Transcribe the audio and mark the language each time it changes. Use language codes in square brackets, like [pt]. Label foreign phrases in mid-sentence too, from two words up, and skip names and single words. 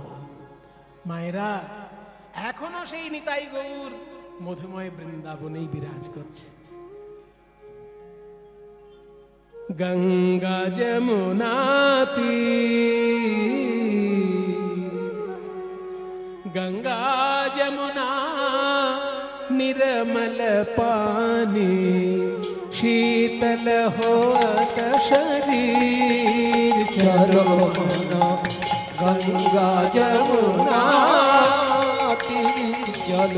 [bn] মায়েরা, এখনো সেই নিতাই গৌর মধুময় বৃন্দাবনেই বিরাজ করছে। [hi] গঙ্গা যমুনা গঙ্গা যমুনা निर्मल पानी, शीतल होत शरीर। चलो मनो गंगा जमुना तीर, चलो